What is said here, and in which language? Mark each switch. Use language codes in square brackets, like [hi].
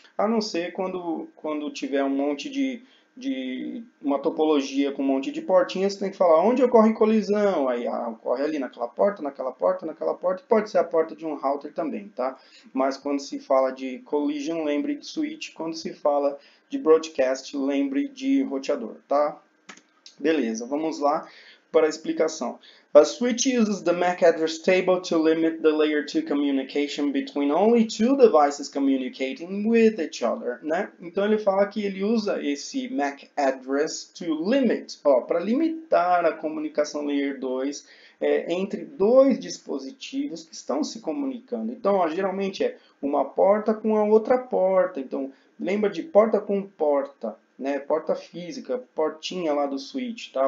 [pt] A não ser quando tiver um monte de uma topologia com um monte de portinhas, você tem que falar onde ocorre colisão, aí ocorre ali naquela porta, naquela porta, naquela porta, pode ser a porta de um router também, tá? Mas quando se fala de collision, lembre de switch, quando se fala de broadcast, lembre de roteador, tá? Beleza, vamos lá para a explicação. [en] A switch uses the MAC address table to limit the layer 2 communication between only two devices communicating with each other, né? [pt] Então ele fala que ele usa esse MAC address [en] to limit, [pt] para limitar a comunicação layer 2 entre dois dispositivos que estão se comunicando. Então, geralmente é uma porta com a outra porta. Então, lembra de porta com porta, né? Porta física, portinha lá do switch, tá?